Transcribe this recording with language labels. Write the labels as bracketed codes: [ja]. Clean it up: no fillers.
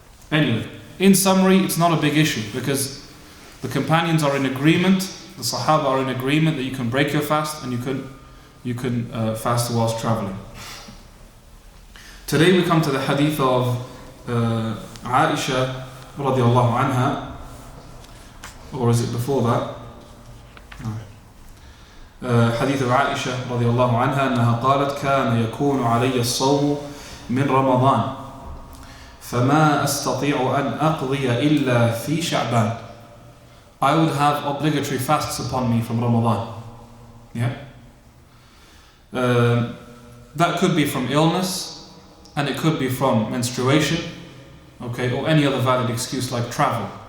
[en] Anyway, in summary, it's not a big issue because the companions are in agreement, the Sahaba are in agreement that you can break your fast and you can fast whilst traveling. Today we come to the hadith of Aisha radiallahu anha, or is it before that? [ar] حديث عائشة رضي الله عنها أنها قالت كان يكون علي الصوم من رمضان فما أستطيع أن أقضي إلا في شعبان. [en] I would have obligatory fasts upon me from Ramadan. Yeah? That could be from illness and it could be from menstruation, okay, or any other valid excuse like travel.